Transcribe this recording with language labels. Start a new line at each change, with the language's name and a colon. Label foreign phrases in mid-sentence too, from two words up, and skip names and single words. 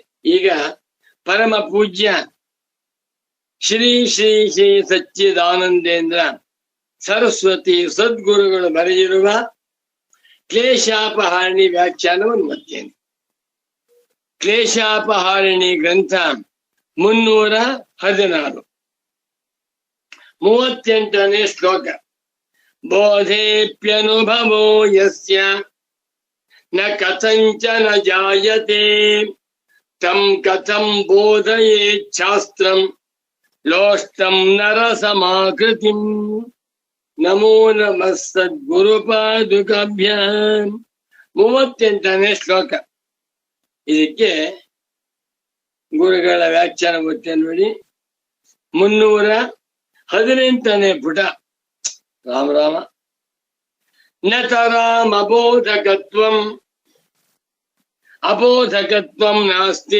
Kannada: ಈಗ ಪರಮ ಪೂಜ್ಯ ಶ್ರೀ ಶ್ರೀ ಶ್ರೀ ಸಚ್ಚಿದಾನಂದೇಂದ್ರ ಸರಸ್ವತಿ ಸದ್ಗುರುಗಳು ಬರೆದಿರುವ ಕ್ಲೇಶಾಪಹಾರಿಣಿ ವ್ಯಾಖ್ಯಾನವನ್ನು ಓದ್ತೇನೆ. ಕ್ಲೇಶಾಪಹಾರಿಣಿ ಗ್ರಂಥ 316, 38ನೇ ಶ್ಲೋಕ.
Sanskrit: ಬೋಧೇಪ್ಯನುಭವೋ ಯಸ್ಯ ನ ಕಥಂಚನ ಜಾಯತೆ ತಂ ಕಥಂ ಬೋಧಯೇತ್ ಶಾಸ್ತ್ರಂ ಲೋಷ್ಟಂ ನರಸಮಾಕೃತಿಂ. ನಮೋ ನಮಃ ಸದ್ಗುರುಪಾದುಕಾಭ್ಯಾಂ.
Kannada: 38ನೇ ಶ್ಲೋಕ. ಇದಕ್ಕೆ ಗುರುಗಳ ವ್ಯಾಖ್ಯಾನ ಓದ್ತೇನೆ ನೋಡಿ. 318ನೇ ಪುಟ. ರಾಮ ರಾಮ.
Sanskrit: ನ ತರಾಮ್ ಅಬೋಧಕತ್ವಂ ನಾಸ್ತಿ.